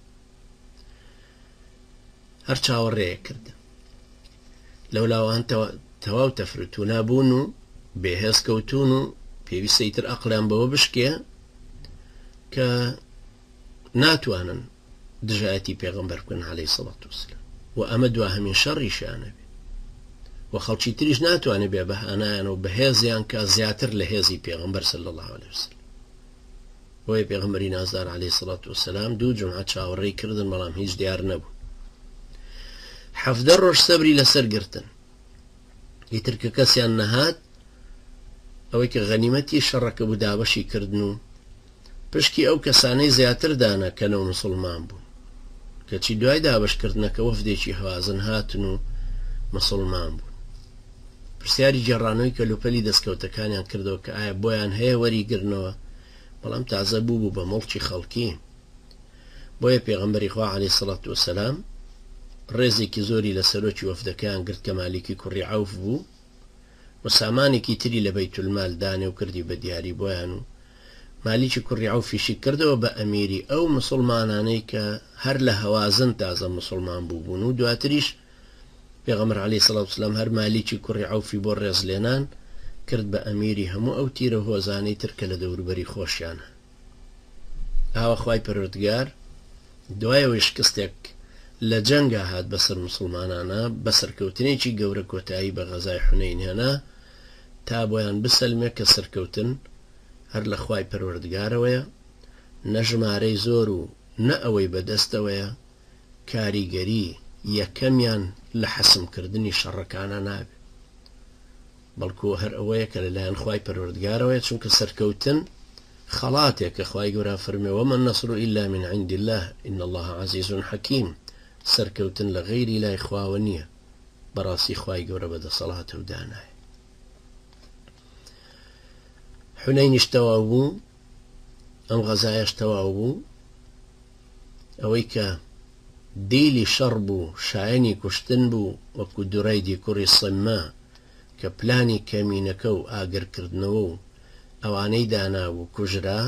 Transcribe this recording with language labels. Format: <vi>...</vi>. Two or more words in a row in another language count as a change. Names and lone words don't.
<ckb>هەر چاوەڕێیە کرد. لەولاوان تەواو تەفروتونا بوون و بێهێز کەوتون و پێویستە ئیتر ئەقلیان بەوە بشکێ کە ناتوانن دژایەتی پێغەمبەر بکەن</ckb> <ar>عليه الصلاة والسلام،</ar> <ckb>و ئەمە دواهەمین شەڕیشیانە بێ، و خەڵکی تریش ناتوانێت بێ بەهانایان و بەهێزیان کە زیاتر لە هێزی پێغەمبەر</ckb> <ar>صلی الله عليه وسلم.</ar> <ckb>بۆیە پێغەمبەری نازدار</ckb> <ar>عليه الصلاة والسلام</ar> <ckb>دوو جمعە چاوەڕێی کردن، بەڵام هیچ دیار نەبوو. 17 ڕۆژ سەبری لەسەر گرتن. ئیتر کە کەسیان نەهات، ئەوەی کە غەنیمەتی شەڕەکە بوو دابەشی کردن و پشکی ئەو کەسانەی زیاتر دانا کەنەوە مسلمان بوون، کەچی دوای دابشکردنەکە وەفدێکی هەوازن هاتن و مسلمان بوون. پرسیاری جێڕانەوەی کەلوپەلی دەستکەوتەکانیان کردەوە کە ئایا بۆیان هەیە وەریگرنەوە، بەڵام تازە بوو بە مڵکی خەڵکی. بۆیە پێغەمبەری خوا</ckb> <ar>عليه الصلاة والسلام</ar> <ckb>ڕێزێکی زۆری لە سەرۆکی وەفدەکەیان گرت کە مالیکی کوڕی عەوف بوو، و سامانێکی تری لە</ckb> <ar>بەیت المال</ar> <ckb>دانێ و کردی بە دیاری بۆیان، و مالیکی کوڕی عەوفیشی کردەوە بە ئەمیری ئەو مسلمانانەی کە هەر لە هەوازن تازە مسلمان بوون، و دواتریش پێغەمبەر</ckb> <ar>عليه الصلاة والسلام</ar> <ckb>هەر مالیکی کوڕی عەوفی بۆ ڕێزلێنان کرد بە ئەمیری هەموو ئەو تیرە هۆزانەی ترکە لە دەوروبەری خۆشیانە. ئاوا خوای پەروەردگار دوایەوەی شکستێک لە جەنگا هات بەسەر مسلمانانە، بە سەرکەوتنێکی گەورە کۆتایی بە غەزای حونەین هێنا تا بۆیان بسەلمێ کە سەرکەوتن هەر لە خوای پەروەردگارەوەیە، نە ژمارەی زۆر و نە ئەوەی بەدەستەوەیە. کاریگەری یەکەمیان لە حەسمکردنی شەڕەکانە نابێت، بەڵکو هەر ئەوەیە کە لەلایەن خوای پەروەردگارەوەیە، چونکە سەرکەوتن خەڵاتێک کە خوای گەورە فەرمێ</ckb> <ar>وەمە النەصر إلا من عند الله إن الله عزيز حكيم.</ar> <ckb>سەرکەوتن لە غەیری لای خواوە نییە، بەڕاستی خوای گەورە بەدەسەڵاتە و دانایە. حونەینیش تەواو بوو، ئەم غەزایەش تەواو بوو ئەوەی کە دیلی شەڕ بوو شایەنی کوشتن بوو وەکو دوڕەیدی کوڕی سەمما کە پلانی کەمینەکە و ئاگرکردنەوە و ئەوانەی دانابوو کوژرا.</ckb>